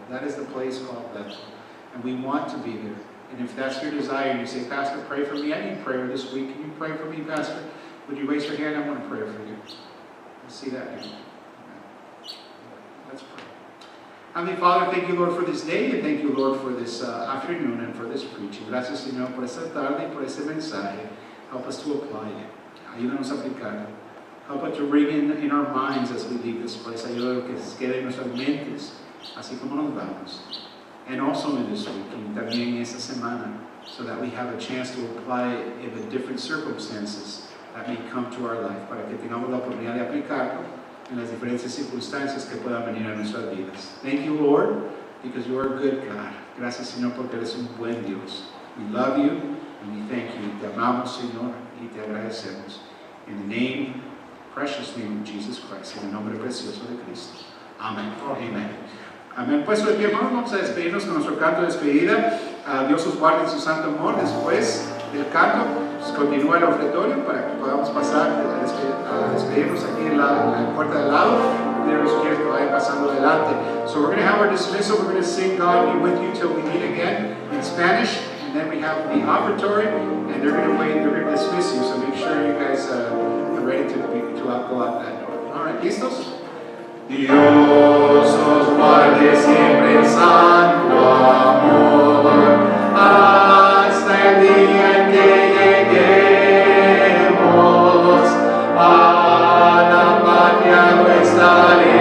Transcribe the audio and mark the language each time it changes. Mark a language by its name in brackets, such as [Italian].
[English] That is the place called Bethel. And we want to be there. And if that's your desire, and you say, Pastor, pray for me. I need prayer this week. Can you pray for me, Pastor? Would you raise your hand? I want to pray for you. I see that hand. Let's pray. Heavenly Father, thank you, Lord, for this day, and thank you, Lord, for this afternoon and for this preaching. [Spanish] Gracias, Señor, por esta tarde y por ese mensaje. [English] Help us to apply it. [Spanish] Ayúdanos a aplicarlo. [English] Help it to ring in our minds as we leave this place. [Spanish] Ayúdanos que quede en nuestras mentes, así como nos vamos. [English] And also in this week, and [Spanish] también en esta semana, [English] so that we have a chance to apply it in the different circumstances that may come to our life, [Spanish] para que tengamos la oportunidad de aplicarlo en las diferentes circunstancias que puedan venir a nuestras vidas. [English] Thank you, Lord, because you are a good God. [Spanish] Gracias, Señor, porque eres un buen Dios. [English] We love you, and we thank you. [Spanish] Te amamos, Señor, y te agradecemos. [English] In the name, precious name of Jesus Christ, [Spanish] en el nombre precioso de Cristo. Amen. Amen. Amén. Puesto de pie, hermanos, vamos a despedirnos con nuestro canto de despedida. Dios os guarde en su santo amor. Después del canto, pues, continúa el ofretorio para que podamos pasar a despedirnos aquí en la puerta del lado. Los quienes que vayan pasando adelante. [English] So we're going to have our dismissal. We're going to sing God Be With You Till We Meet Again in Spanish. And then we have the offertory, and they're going to wait. They're going to dismiss you. So make sure you guys are ready to go out that door. All right, ¿listos? [Spanish] Dios os guarde siempre en santo amor, hasta el día en que lleguemos a la patria nuestra.